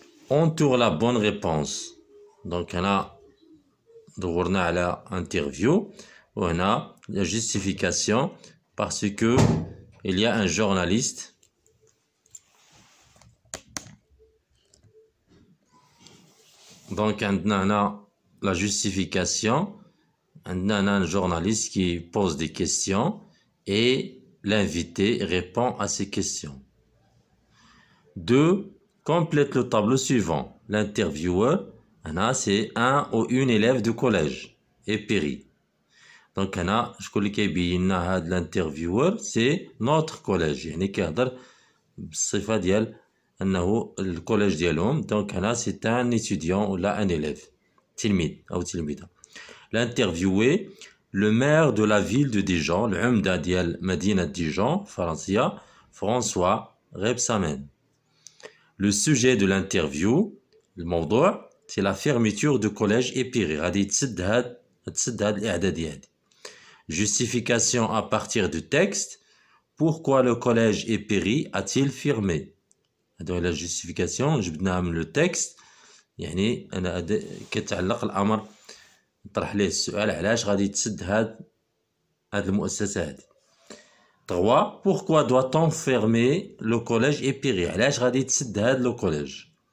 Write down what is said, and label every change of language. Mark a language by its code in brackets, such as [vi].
[fr] Entoure la bonne réponse. Donc [ar] هنا دورنا على [fr] interview [ar] وهنا [fr] la justification parce que il y a un journaliste donc [ar] عندنا [fr] la justification عندنا un journaliste qui pose des questions et l'invité répond à ces questions. 2. Complète le tableau suivant. L'intervieweur c'est un ou une élève de collège et péri. [ar] Donc شكون اللي كيبين لنا هاد [fr] l'intervieweur c'est notre collège [ar] يعني كيهضر بالصفة ديال انه الكوليج ديالهم. دونك هنا [fr] c'est un étudiant [ar] ولا [fr] un élève [ar] تلميذ او تلميذة. [fr] L'interviewé le maire de la ville de Dijon [ar] العمدة ديال مدينة ديجون فرنسية [fr] François Rebsamen. Le sujet de l'interview الموضوع c'est la fermeture du collège Épiré. [ar] غادي تسد هاد الإعدادية هادي. [fr] Justification à partir du texte. Pourquoi le collège Épiré a-t-il fermé? [ar] هادو هي la justification جبدناها من le texte. يعني أنا كيتعلق الأمر نطرح ليه السؤال علاش غادي تسد هاد المؤسسة هادي. [fr] 3. Pourquoi doit-on fermer le collège Épiré? [ar] علاش غادي تسد هاد le collège?